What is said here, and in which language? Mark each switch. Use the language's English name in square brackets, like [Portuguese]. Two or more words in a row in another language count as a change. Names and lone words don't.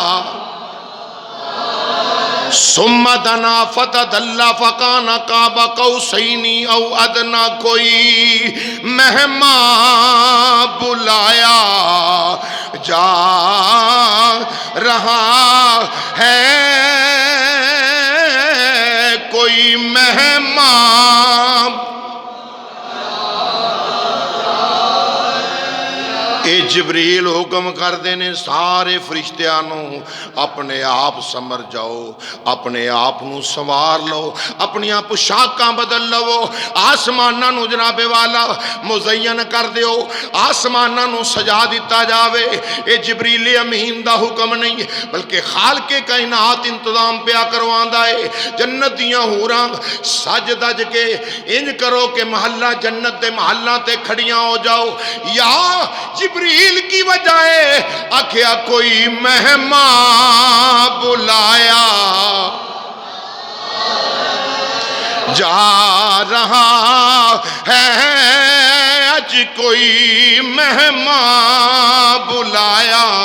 [Arabic] ثم دنا فتدلی فکان قاب قوسین او ادنی، [Punjabi] کوئی مہمان بلایا جا رہا ہے، کوئی مہمان۔ اے جبریل حکم کر دینے سارے فرشتیانوں اپنے آپ سمر جاؤ، اپنے آپ نو سوار لو، اپنی آپ پوشاکاں بدل لو، آسماناں نو جناب والا مزین کر دیو، آسماناں نو سجا دیتا جاوے۔ اے جبریل امین دا حکم نہیں بلکہ خالق کائنات انتظام پیا کرواندا ہے۔ جنت دیاں حوراں سج دج کے انج کرو کہ محلہ جنت دے محلہ تے کھڑیاں ہو جاؤ، یا جبریل کی وجہ ہے آکھیا کوئی مہمان بلایا جا رہا ہے، اج کوئی مہمان بلایا۔